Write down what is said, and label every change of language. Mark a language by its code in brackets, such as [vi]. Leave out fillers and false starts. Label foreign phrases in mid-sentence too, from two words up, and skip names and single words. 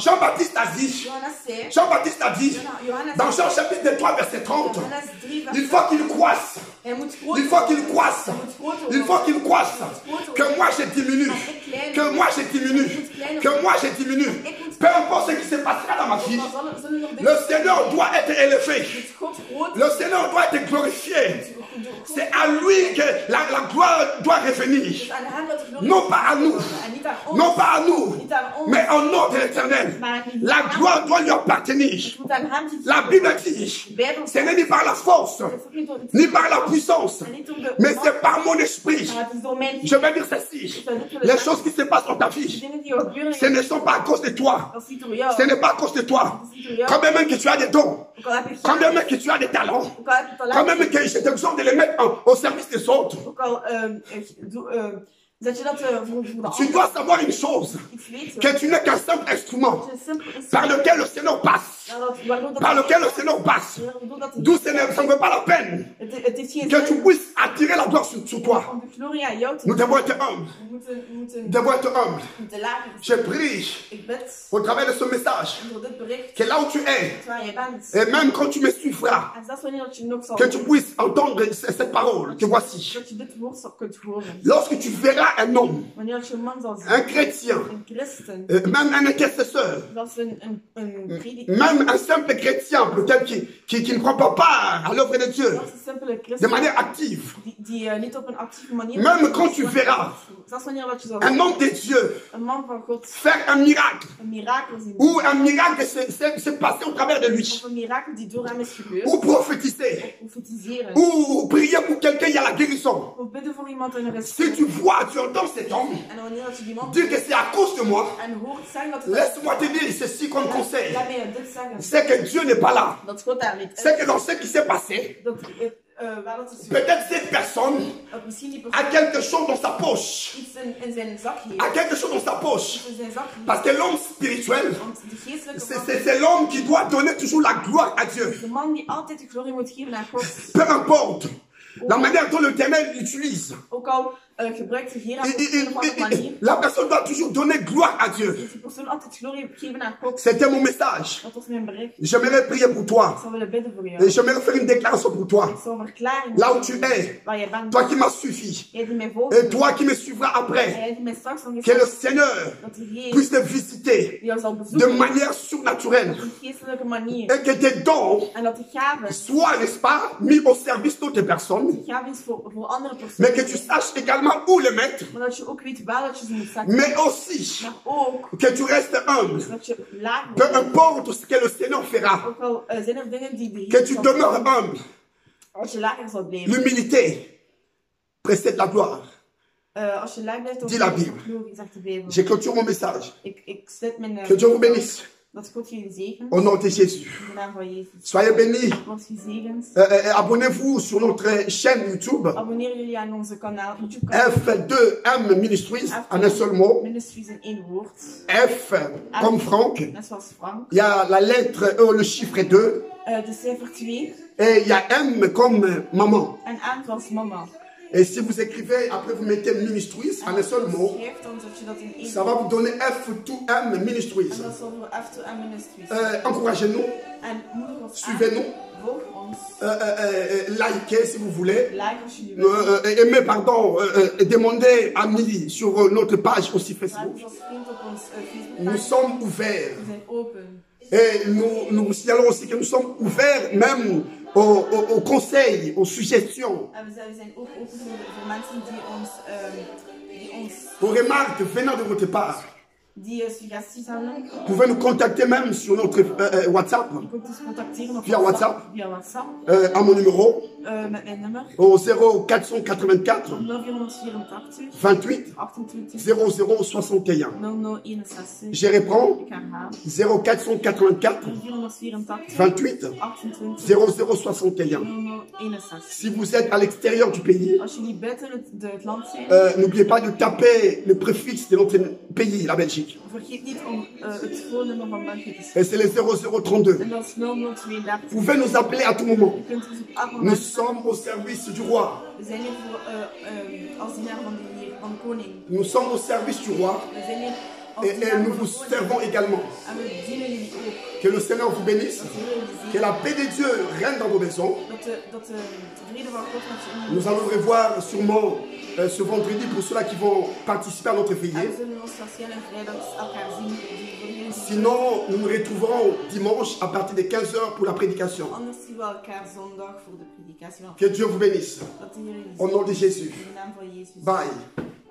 [fr] Jean-Baptiste a dit, [nl] Johannes zei. [fr] Jean-Baptiste a dit, [nl] Johannes [fr] dans Jean chapitre 3, verset 30, [nl] Johannes 3 vers [fr] il faut qu'il croisse. [nl] Hij moet groot [fr] Il faut qu'il croisse. [nl] Hij moet groter [fr] Il faut [nl] worden. [fr] qu'il croisse. Que moi je diminue. Que moi je diminue. Que moi je diminue. Peu importe ce qui se passera dans ma vie, [nl] Zullen er [fr] le [nl] dingen [fr] Seigneur doit être élevé. [nl] moet God groot. [fr] Le Seigneur doit être glorifié. C'est à lui que la gloire doit revenir. [nl] Dus aan hem dat de glorie [fr] Non pas à nous. [nl] en niet aan ons. [fr] Non pas à nous. [nl] Niet aan ons. [fr] Mais au nom de l'Éternel. La gloire doit lui appartenir. [nl] Het moet aan hem die [fr] La Bible dit, [nl] Bijbel [fr] ce n'est ni par la force, [nl] Het is ook niet door het [fr] ni par la puissance, [nl] en niet door de [fr] mais c'est par mon esprit. [nl] maar het is door mijn [fr] Je vais dire ceci. Les choses qui se passent dans ta [nl] De [fr] vie, [nl] dingen die gebeuren. [fr] ce ne sont pas à cause de toi. [nl] Dat is niet door jou. [fr] Ce n'est pas à cause de toi. [nl] Dat is niet door jou. [fr] Quand même que tu as des dons, [nl] Ook al heb je [fr] quand [nl] geld, [fr] même que tu as des talents, [nl] ook al heb je [fr] quand [nl] talent, [fr] même que je t'exhorte de les mettre au service des autres. [nl] ook al zet je dat voor de [fr] Tu [nl] ander [fr] dois savoir une chose, [nl] iets weten. [fr] que tu n'es qu'un simple instrument [nl] Het is simpel is [fr] par lequel le Seigneur passe. [nl] waardoor dat [fr] Par lequel le Seigneur passe. [nl] waardoor dat [fr] D'où ça ne vaut pas la peine [nl] het heeft geen [fr] que tu [nl] zin [fr] puisses attirer la gloire sur toi. [nl] om de glorie aan jou te [fr] Nous devons être humbles. [nl] we moeten [fr] Nous devons être humbles. [nl] lager [fr] Je prie [nl] ik bid [fr] au travers de ce message [nl] door dit bericht [fr] que là où tu es, [nl] waar je bent [fr] et même quand tu me suivras, [nl] en zelfs wanneer dat je nog zal [fr] que tu puisses entendre cette parole que voici. [nl] dat je dit woord kunt horen [fr] Lorsque tu verras un homme, [nl] wanneer dat je een man zal zien [fr] un chrétien, [nl] een christen [fr] même un intercesseur, [nl] zelfs een prediker [fr] même un simple chrétien, peut-être qui ne prend pas part à l'œuvre de Dieu [nl] zelfs een simpele [fr] de [nl] christen [fr] manière active, [nl] die niet op een actieve manier [fr] même quand tu verras [nl] zelfs wanneer dat je zal [fr] un homme de Dieu [nl] een man van God [fr] faire un miracle, [nl] een mirakel zien [fr] ou un miracle s'est passé au travers de lui, [nl] of een mirakel die door hem is gebeurd [fr] ou prophétiser, [nl] profetiseren [fr] ou prier pour quelqu'un, il y a la guérison. [nl] of bidden voor iemand en er is [fr] Si tu vois, tu entends cet homme [nl] en wanneer dat je die man [fr] dire que c'est à cause de moi, [nl] en hoort zeggen dat het [fr] laisse-moi te dire ceci comme conseil. [nl] laat mij dit zeggen [fr] C'est que Dieu n'est pas là. [nl] dat God daar niet [fr] C'est [nl] is [fr] que dans ce qui s'est passé, [nl] dat waar dat is [fr] peut-être cette personne [nl] dat misschien die [fr] a [nl] persoon [fr] quelque chose dans sa poche. [nl] iets in zijn zak heeft [fr] A quelque chose dans sa poche. [nl] in zijn zak heeft [fr] Parce que l'homme spirituel, [nl] want de geestelijke man [fr] c'est l'homme qui doit donner toujours la gloire à Dieu. [nl] de man die altijd de glorie moet geven aan God [fr] Peu importe la manière dont l'Éternel l'utilise. [nl] ook al gebruikt de Heer op een of andere manier [fr] La personne doit toujours donner gloire à Dieu. [nl] moet die persoon altijd glorie geven aan God [fr] C'était mon message. [nl] dat was mijn bericht [fr] J'aimerais prier pour [nl] ik [fr] toi. [nl] zou willen bidden voor jou [fr] Et j'aimerais faire une déclaration pour toi. [nl] ik zou verklaren [fr] Là où tu es, [nl] waar je bent [fr] toi qui m'as suivi, [nl] jij die mij volgt [fr] et toi qui me suivras [nl] en [fr] après, [nl] jij die mij straks nog eens [fr] que le [nl] zegt [fr] Seigneur [nl] dat de Heer [fr] puisse te visiter [nl] jou zal [fr] de [nl] bezoeken [fr] manière [nl] op [fr] surnaturelle [nl] een geestelijke manier [fr] et que tes dons [nl] en dat de gaven [fr] soient, n'est-ce pas, mis au service d'autres personnes, [nl] gaven is voor andere [fr] mais [nl] personen [fr] que tu saches également où les mettre, [nl] maar dat je ook weet waar dat je ze moet zetten [fr] mais aussi [nl] maar ook [fr] que tu restes humble, [nl] dat je laag [fr] peu [nl] bent [fr] importe ce que le Seigneur fera, [nl] ook al zijn er dingen die de [fr] que [nl] Heer [fr] tu [nl] zal [fr] demeures [nl] doen, [fr] humble. [nl] als je lager zal blijven [fr] L'humilité précède la gloire. [nl] als je laag blijft dan [fr] Dis la [nl] krijg je [fr] Bible. [nl] glorie zegt de Bijbel [fr] Je clôture mon message. [nl] ik sluit mijn [fr] Que Dieu vous bénisse. [nl] Dat God jullie zegent. [fr] Au nom de Jésus. [nl] In de naam van Jezus. [fr] Soyez bénis. [nl] Word gezegend. [fr] Abonnez-vous sur notre chaîne YouTube. [nl] Abonneer jullie aan onze kanaal, YouTube kanaal. [fr] F2M Ministries, en un seul mot. [nl] Ministries in één woord. [fr] F comme Franck. [nl] Net zoals Frank. [fr] Il y a la lettre, le chiffre 2. [nl] De cijfer 2. [fr] Et il y a M comme maman. [nl] En M zoals mama. [fr] Et si vous écrivez, après vous mettez Ministries, en un seul mot, [nl] Schrijft, dan zet je dat in één [fr] ça va vous donner F2M Ministries. [nl] En dat zal voor F2M Ministries. [fr] Encouragez-nous, [nl] En moedig ons aan. [fr] suivez-nous, [nl] Volg ons. [fr] likez si vous voulez. [nl] Like als jullie willen. [fr] Aimez, pardon, demandez amis sur notre page aussi [nl] Laat [fr] Facebook. [nl] ons als vriend op ons Facebook. [fr] Nous sommes ouverts. [nl] We zijn open. [fr] Et nous signalons aussi que nous sommes ouverts même aux conseils, aux suggestions, [nl] En we zijn ook open voor mensen die ons [fr] aux remarques venant de votre part. [nl] die suggesties hebben. [fr] Vous pouvez nous contacter même sur notre WhatsApp, [nl] Je kunt ons contacteren op [fr] Via WhatsApp. [nl] Via WhatsApp. [fr] à mon numéro, [nl] Met mijn nummer. [fr] au 0484 [nl] 0484 [fr] 28 [nl] 28 [fr] 0061. [nl] 0061. [fr] Je reprends, [nl] Ik herhaal. [fr] 0484 [nl] 484 [fr] 28 [nl] 28 [fr] 0061. [nl] 0061. [fr] Si vous êtes à l'extérieur du pays, [nl] Als jullie buiten het land zijn, [fr] n'oubliez pas de taper le préfixe de notre pays, la Belgique. [nl] vergeet niet om het voornummer van België te [fr] Et [nl] schrijven. [fr] c'est le 0032. [nl] En dat is 0032. [fr] Vous pouvez nous appeler à tout moment. [nl] Je kunt ons op elk [fr] Nous [nl] moment. [fr] sommes au service du roi. [nl] We zijn hier voor, als dienaar van de koning. [fr] Nous sommes au service du roi [nl] We zijn hier als [fr] et [nl] dienaar [fr] nous [nl] van [fr] vous [nl] de koning. [fr] servons également. [nl] En we dienen jullie ook. [fr] Que le Seigneur vous bénisse. [nl] Dat de Heer jullie [fr] Que [nl] ziet. [fr] la paix de Dieu règne dans vos maisons. [nl] Dat de vrede van God met je in [fr] Nous allons revoir sûrement ce vendredi pour ceux-là qui vont participer à notre [nl] En we [fr] veillée. [nl] zullen ons waarschijnlijk vrijdag elkaar zien. [fr] Sinon, nous nous retrouverons dimanche à partir de 15h pour la prédication. [nl] Anders zien we elkaar zondag voor de predikatie. [fr] Que Dieu vous bénisse. [nl] Dat de Heer jullie [fr] Au nom de Jésus. [nl] in de naam van Jezus. [fr] Bye.